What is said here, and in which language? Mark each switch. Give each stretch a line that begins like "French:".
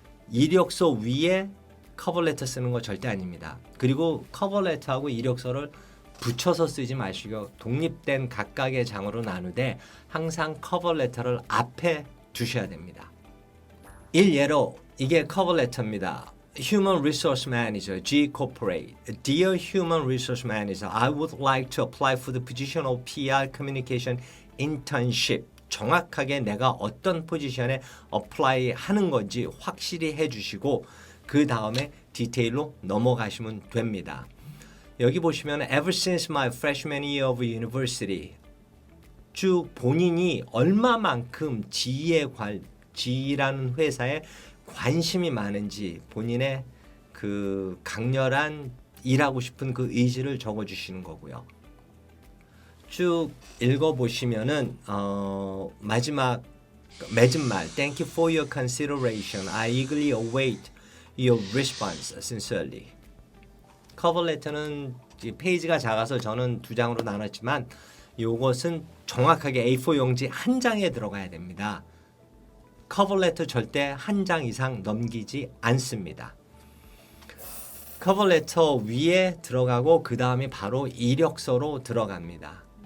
Korean: 이력서 위에 커버 레터 쓰는 거 절대 아닙니다. 그리고 커버 레터하고 이력서를 붙여서 쓰지 마시고 독립된 각각의 장으로 나누되 항상 커버 레터를 앞에 두셔야 됩니다. 일예로 이게 커버 레터입니다.
English: Human Resource Manager, G Corporate. Dear Human Resource Manager, I would like to apply for the position of PR Communication Internship.
Korean: 정확하게 내가 어떤 포지션에 어플라이 하는 건지 확실히 해주시고 그 다음에 디테일로 넘어가시면 됩니다. 여기 보시면
English: Ever since my freshman year of university,
Korean: 쭉 본인이 얼마만큼 지라는 회사에 관심이 많은지 본인의 그 강렬한 일하고 싶은 그 의지를 적어주시는 거고요. 쭉 읽어보시면은 마지막 맺은말
English: Thank you for your consideration. I eagerly await your response sincerely.
Korean: 커버 레터는 페이지가 작아서 저는 2장으로 나눴지만 이것은 정확하게 A4 용지 한 장에 들어가야 됩니다. 커버 레터 절대 한 장 이상 넘기지 않습니다. 커버 레터 위에 들어가고 그 다음에 바로 이력서로 들어갑니다.